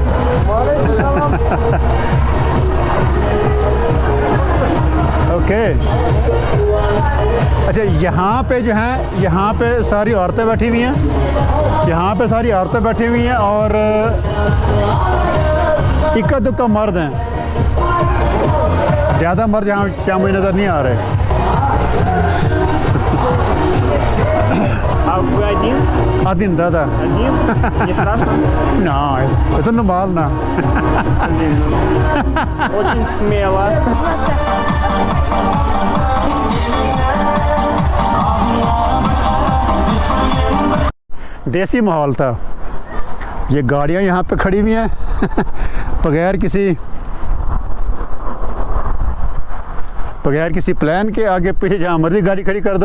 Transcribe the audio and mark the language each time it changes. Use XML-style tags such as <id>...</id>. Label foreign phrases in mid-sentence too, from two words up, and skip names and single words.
<ur>اوکے اچھا، یہاں پہ جو ہے یہاں پہ ساری عورتیں بیٹھی ہوئی ہیں، یہاں پہ ساری عورتیں بیٹھی ہوئی ہیں اور اکا دکا مرد ہیں. زیادہ مرد یہاں کیا مجھے نظر نہیں آ رہے.</ur> <ru>А вы один? Один, да. Один? Не страшно? No, это нормально. Очень смело.</ru> <ur>دیسی ماحول تھا. یہ گاڑیاں یہاں پہ کھڑی ہوئی ہیں بغیر کسی پلان کے، آگے پیچھے جہاں مرضی گاڑی کھڑی کر دو.</ur>